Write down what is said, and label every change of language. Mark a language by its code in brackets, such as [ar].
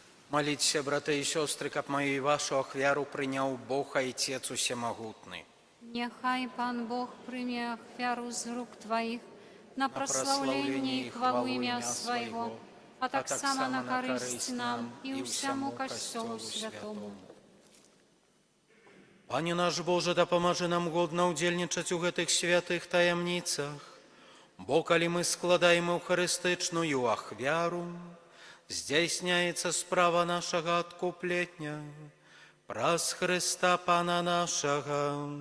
[be] Моліться, брати і сестри, каб мою і вашу ахвяру прийняв Бог, Отець Усемогутний. [pl] Niechaj Pan Bóg przyjmie ofiarę z róg Twoich na prosławlenie i chwału imię swojego, a tak samo na korzyść nam i всему Kościołu Świętemu. [be] Пане наш Боже, да памажы нам годна ўдзельнічаць у гэтых святых таямніцах, бо калі мы складаем эўхарыстычную ахвяру, здзяйсняецца справа нашага адкуплення праз Хрыста Пана нашага.